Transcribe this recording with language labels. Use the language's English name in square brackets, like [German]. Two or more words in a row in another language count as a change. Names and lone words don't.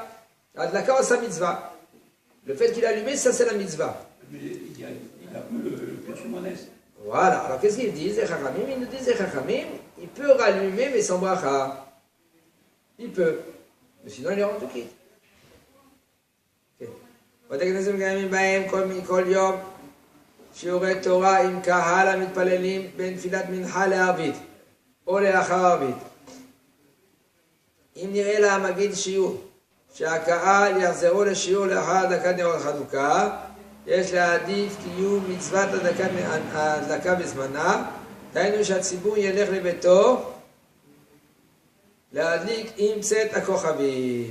[French] Adlaka, ça mitzvah. Le fait qu'il a allumé, ça c'est la mitzvah. Mais il a peu le péché modeste. Voilà. Alors qu'est-ce qu'ils disent, les chachamim? Ils nous disent, les chachamim, il peut rallumer, mais sans bracha. Il peut. Mais sinon, il est rendu quitte. [Hebrew] בתי כנסת מקיימים בהם כל יום שיעורי תורה עם קהל המתפללים בין תפילת מנחה לערבית או לאחר ערבית. אם נראה למגיד שיעור שהקהל יחזרו לשיעור לאחר הדלקת נרות חנוכה, יש להעדיף קיום מצוות ההדלקה בזמנה, דהיינו שהציבור ילך לביתו להדליק עם צאת הכוכבים.